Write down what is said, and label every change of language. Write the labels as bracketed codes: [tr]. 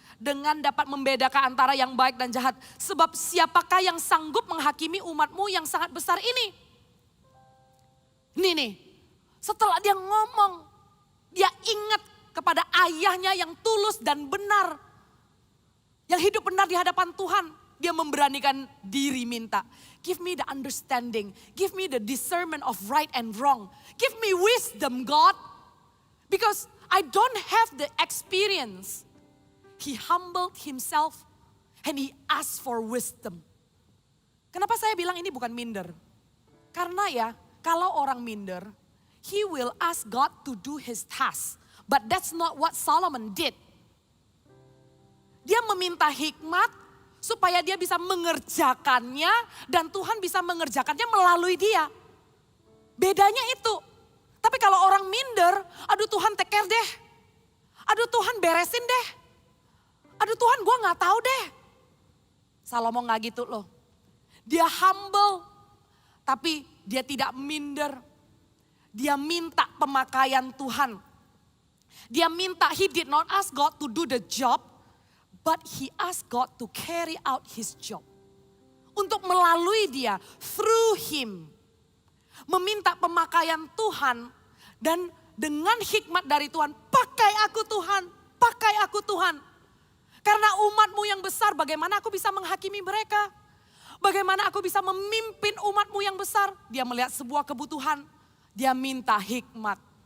[id] Dengan dapat membedakan antara yang baik dan jahat. Sebab siapakah yang sanggup menghakimi umatmu yang sangat besar ini? Ini nih, setelah dia ngomong, dia ingat kepada ayahnya yang tulus dan benar. Yang hidup benar di hadapan Tuhan. Dia memberanikan diri minta. [en] Give me the understanding. Give me the discernment of right and wrong. Give me wisdom, God. Because I don't have the experience. He humbled himself and he asked for wisdom. [id] Kenapa saya bilang ini bukan minder? Karena ya, kalau orang minder, [en] he will ask God to do his task. But that's not what Solomon did. [id] Dia meminta hikmat supaya dia bisa mengerjakannya dan Tuhan bisa mengerjakannya melalui dia. Bedanya itu. Tapi kalau orang minder, aduh Tuhan [en] take care [id] deh. Aduh Tuhan beresin deh. Aduh Tuhan gue gak tahu deh. Salomo gak gitu loh. Dia humble, tapi dia tidak minder. Dia minta pemakaian Tuhan. Dia minta, [en] he did not ask God to do the job, but he asked God to carry out his job. [id] Untuk melalui dia, [en] through him. [id] Meminta pemakaian Tuhan dan dengan hikmat dari Tuhan, pakai aku Tuhan, pakai aku Tuhan. Karena umatmu yang besar, bagaimana aku bisa menghakimi mereka? Bagaimana aku bisa memimpin umatmu yang besar? Dia melihat sebuah kebutuhan, dia minta hikmat.